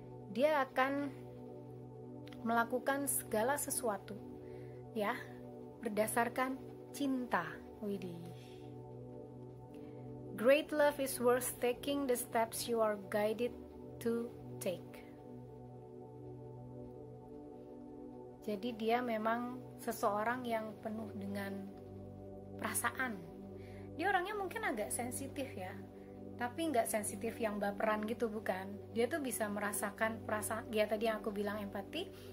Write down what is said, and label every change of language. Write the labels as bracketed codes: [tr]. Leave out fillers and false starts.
[id] Dia akan melakukan segala sesuatu ya berdasarkan cinta. Widih. [en] Great love is worth taking the steps you are guided to take. [id] Jadi dia memang seseorang yang penuh dengan perasaan. Dia orangnya mungkin agak sensitif ya, tapi nggak sensitif yang baperan gitu, bukan. Dia tuh bisa merasakan perasaan, dia tadi yang aku bilang empati.